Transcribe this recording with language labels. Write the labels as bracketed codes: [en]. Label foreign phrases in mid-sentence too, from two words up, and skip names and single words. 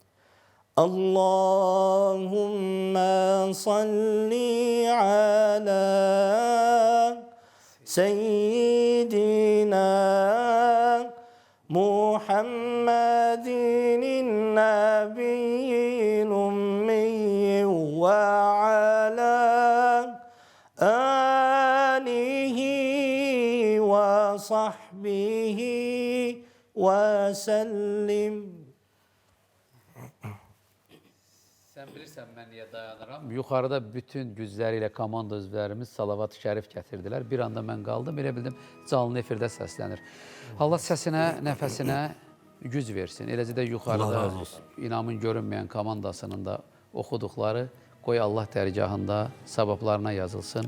[ar] اللهم صل على سيدنا محمد النبي الأمي وعلى آله وصحبه وسلم. [az] Sən bilirsən mən niyə dayanıram? Yuxarıda bütün gücləri ilə komanda üzvlərimiz salavat-ı şərif gətirdilər. Bir anda mən qaldım, elə bildim canlı efirdə səslənir. Allah səsinə, nəfəsinə güc versin. Eləcə də yuxarıda İnamın görünməyən komandasının da oxuduqları qoy Allah dərgahında savablarına yazılsın.